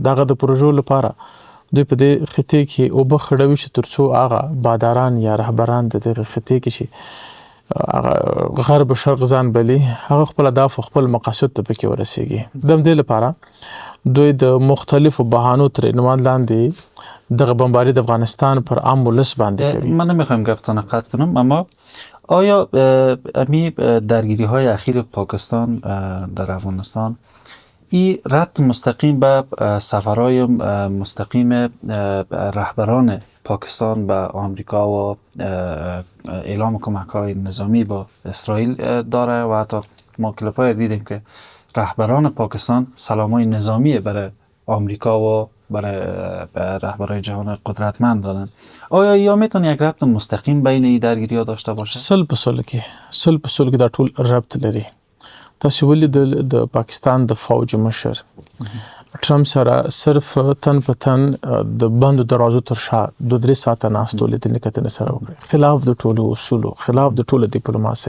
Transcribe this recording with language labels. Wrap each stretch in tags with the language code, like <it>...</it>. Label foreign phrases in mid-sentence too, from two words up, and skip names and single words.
<ps>دغه د پروژو لپاره دوی په دې خطې کې اوبه خړوي چې تر څو هغه باداران یا رهبران د دغه خطې کې چې غرب او شرق ځان بلي هغه خپل اهداف او خپل مقاصد ته پکې ورسیږي. د دې لپاره دوی د مختلفو بهانو تر عنوان لاندې دغه بمباری د افغانستان پر عام ولس باندې کوي.</ps> <fa>من نمیخوایم گفتن قطع کنم، اما آیا امی درگیری های اخیر پاکستان در افغانستان این ربط مستقیم به سفرهای مستقیم رهبران پاکستان به آمریکا و اعلام کمک‌های نظامی با اسرائیل داره و حتی ما کلیپ‌های دیدیم که رهبران پاکستان سلام‌های نظامی برای آمریکا و برای رهبران جهان قدرتمند دادن؟ آیا یا میتونه یک ربط مستقیم بین این درگیری‌ها داشته باشه؟</fa> <ps>سل په سل کې دا ټول ربط لري. تاسو ولیدل د پاکستان د فوج مشر ټرمپ سره صرف تن په تن د بندو دروازو تر شا 2-3 ساعته ناستو لیدل کتنې سره وکړي، خلاف د ټولو اصولو، خلاف د ټولو ډیپلوماسۍ.</ps>